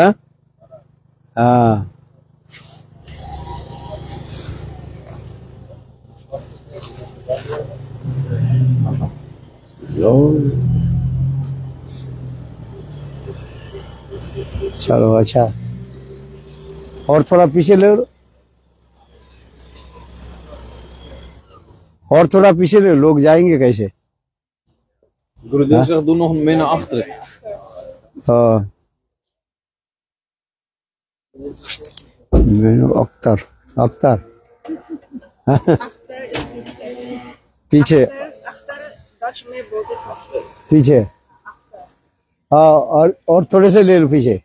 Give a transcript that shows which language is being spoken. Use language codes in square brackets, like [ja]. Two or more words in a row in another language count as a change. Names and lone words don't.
[hi] हाँ, चलो अच्छा, और थोड़ा पीछे ले लो, और थोड़ा पीछे ले, लोग जाएंगे कैसे? [nl] गुरुदेव zegt doe nog mee naar achteren. [hi] हाँ, अख्तर अख्तर पीछे पीछे। हाँ, और थोड़े से ले लो पीछे।